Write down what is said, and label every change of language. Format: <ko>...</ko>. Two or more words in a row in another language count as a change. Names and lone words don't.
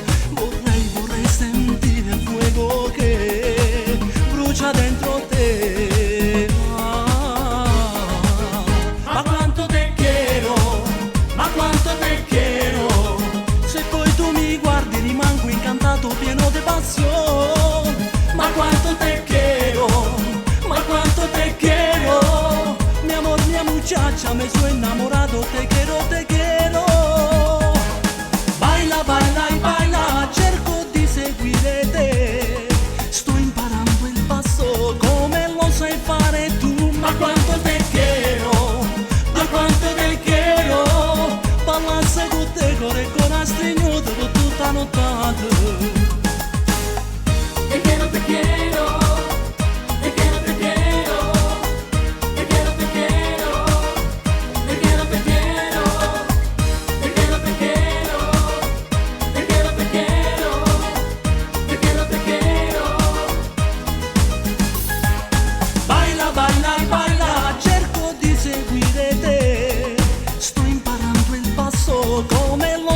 <it>Vorrei sentire il fuoco che brucia dentro te. Ma quanto</it> <es>te quiero,</es> <it>ma quanto</it> <es>te quiero.</es> <it>Se poi tu mi guardi rimango incantato, pieno di passione. Ma quanto</it> <es>te quiero,</es> <it>ma quanto</it> <es>te quiero. Mi amor, mia muchacha, me soy enamorado, te quiero, te quiero. Baila, baila y baila,</es> <it>cerco di seguire te. Sto imparando il passo come lo sai fare tu. Ma quanto</it> <es>te quiero,</es> <it>ma quanto</it> <es>te quiero.</es> <it>Balanza con te con il corazzino dopo tutta nottata.</it> <es>Te quiero, te quiero, te quiero, te quiero, te quiero, te quiero, te quiero, te quiero, te quiero, te quiero, te quiero, te quiero, te quiero, te quiero. Baila, baila y baila,</es> <it>cerco di seguire te. Sto imparando il passo come</it>